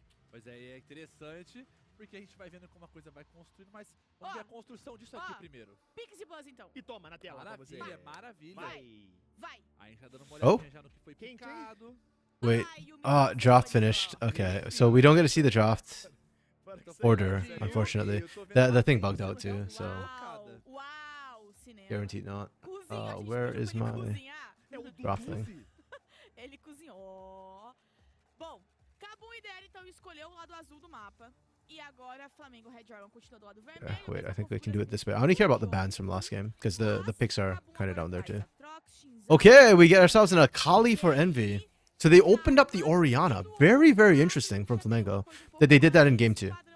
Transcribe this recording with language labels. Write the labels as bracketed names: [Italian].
[Portuguese] Pois é interessante, porque a gente vai vendo como a coisa vai construindo, mas vamos ver a construção disso aqui primeiro. Pix e Buzz, então. E toma na tela pra você. Maravilha, maravilha. Vai. A gente tá dando uma olhadinha já no que foi picado. [English] Wait. Draft finished. Okay, so we don't get to see the draft order, unfortunately. The thing bugged out too, so [Portuguese] Uau, cinema. [English] guaranteed not. Where is my draft thing? [Portuguese] Ele cozinhou. Bom, Kabum e DL então escolheu o lado azul do mapa. E agora Flamengo Red Dragon continua do lado vermelho. [English] Wait, I think we can do it this way. I only care about the bans from last game because the picks are kind of down there too. Okay, we get ourselves an Akali for Envy. So they opened up the Orianna. Very, very interesting from Flamengo that they did that in game 2.